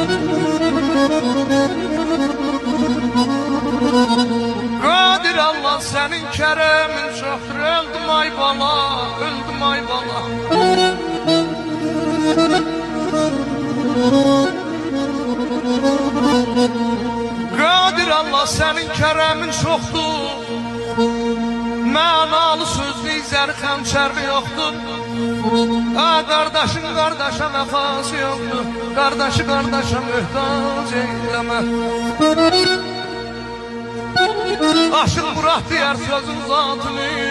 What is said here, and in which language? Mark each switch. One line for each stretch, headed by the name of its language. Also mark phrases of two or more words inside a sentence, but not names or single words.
Turkish: Qadir Allah senin keremin çoktur. Öldüm ay bala, öldüm ay bala. Qadir Allah senin keremin çoktur.
Azerbaijani: Mənalı sözlü zəri xəmçərli yoxdur. Qardaşın qardaşa vəfası yoxdur. Qardaşı qardaşa möhtac eyləmə. Aşıq Murad deyər sözün zatını.